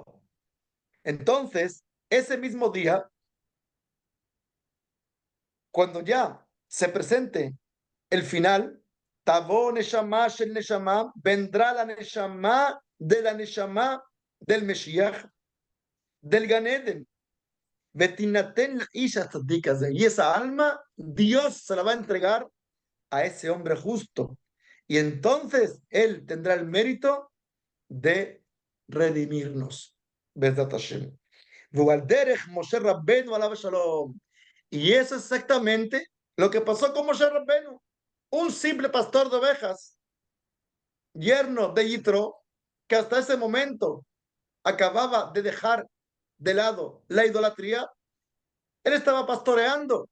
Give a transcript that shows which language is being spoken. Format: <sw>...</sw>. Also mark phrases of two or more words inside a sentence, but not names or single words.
<es>Entonces, ese mismo día, cuando ya se presente el final,</es> <he>Tavó Neshama Shel Neshama,</he> <es>vendrá la Neshama del Mesías, del Ganeden,</es> <he>Betinaten Isha Tzadikazeh,</he> <es>y esa alma Dios se la va a entregar a ese hombre justo. Y entonces él tendrá el mérito de redimirnos.</es> <he>Bezat Hashem. Moshe Rabbenu alav shalom.</he> <es>Y eso es exactamente lo que pasó con Moshe Rabbenu, un simple pastor de ovejas, yerno de Yitro, que hasta ese momento acababa de dejar de lado la idolatría. Él estaba pastoreando.</es>